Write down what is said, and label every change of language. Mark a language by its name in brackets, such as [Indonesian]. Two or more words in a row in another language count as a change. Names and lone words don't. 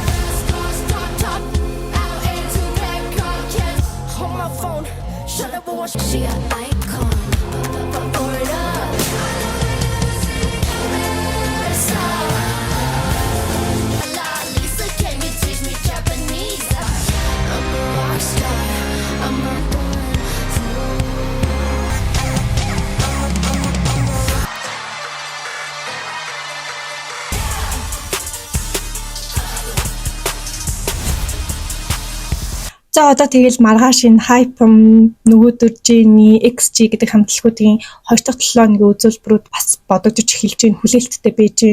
[English] Stars, top, out into that car, can't my phone. Shut up, watch. She an icon. Pour it up. Lisa, can you teach me Japanese? I'm a rock star. I'm a [Mongolian] За одоо тэгэл маргааш энэ Hypem нөгөөдөр Jenny XG гэдэг хамтлагуудын 2 дахь 7 хоногийн үзүүлбэрүүд бас бодогдож эхэлж байна, хүлээлттэй байж байна.